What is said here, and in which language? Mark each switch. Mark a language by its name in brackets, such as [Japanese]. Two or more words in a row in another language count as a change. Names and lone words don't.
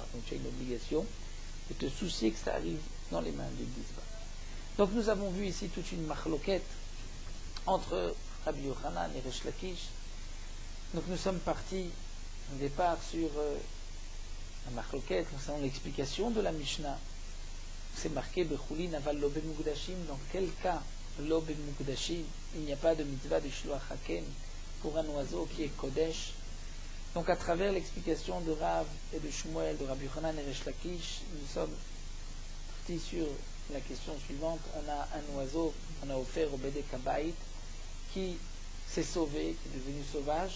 [French] Donc tu as une obligation de te soucier que ça arrive dans les mains du Gizba. Donc nous avons vu ici toute une machloquette entre Rabbi Yochanan et Resh Lakish. Donc nous sommes partis au départ sur la machloquette concernant l'explication de la Mishnah. C'est marqué [Hebrew] בחולין אבל לא במוקדשים. [French] Dans quel cas [Hebrew] לא במוקדשים [French] il n'y a pas de mitzvah de [Hebrew] שילוח הקן [French] pour un oiseau qui est kodesh? Donc à travers l'explication de Rav et de Shmuel, de Rabbi Yochanan et Resh Lakish, nous sommes partis sur la question suivante. On a un oiseau, on a offert au [Hebrew] בדק הבית [French] qui s'est sauvé, qui est devenu sauvage.